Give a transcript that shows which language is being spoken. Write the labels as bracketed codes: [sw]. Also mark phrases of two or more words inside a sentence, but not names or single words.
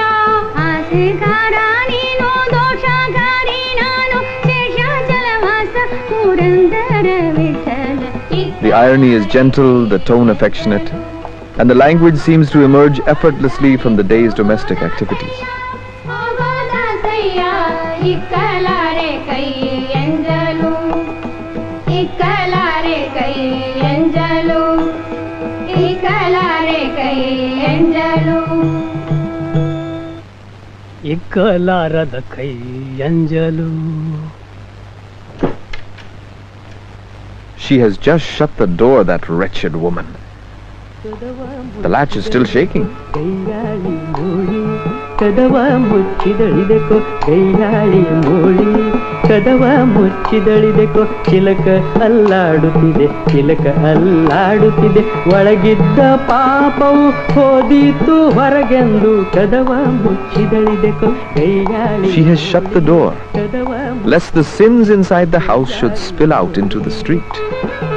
[kn] ಆಸೆಗಾರ ನೀನು ದೋಷಗಾರಿ ನಾನು ಶೇಷಾಚಲವಾಸ ಪುರಂದರ ವಿಠಲ. [en] The irony is gentle, the tone affectionate, and the language seems to emerge effortlessly from the day's domestic activities. [kn] ಹೋಗೋದಾಸಯ್ಯ ಇಕ್ಕಲಾರೆ ಕೈ ಎಂಜಲು ಇಕ್ಕಲಾರೆ ಕೈ ಎಂಜಲು ಇಕ್ಕಲಾರೆ ಕೈ ಎಂಜಲು ಇಕ್ಕಲಾರದ ಕೈ ಎಂಜಲು. [en] She has just shut the door, that wretched woman. The latch is still shaking. [kn] ಕದವ ಮುಚ್ಚಿದಳಿದೆಕೋ ಕೈಯಾಳಿ ಮೂಳಿ ಕದವ ಮುಚ್ಚಿದಳಿದೆಕೋ ಚಿಲಕ ಅಲ್ಲಾಡುತ್ತಿದೆ ಚಿಲಕ ಅಲ್ಲಾಡುತ್ತಿದೆ ಒಳಗಿದ್ದ ಪಾಪವು ಹೋದೀತು ಹೊರಗೆಂದು ಕದವ ಮುಚ್ಚಿದಳಿದೆಕೋ ಕೈಯಾಳಿ. [en] She has shut the door lest the sins inside the house should spill out into the street.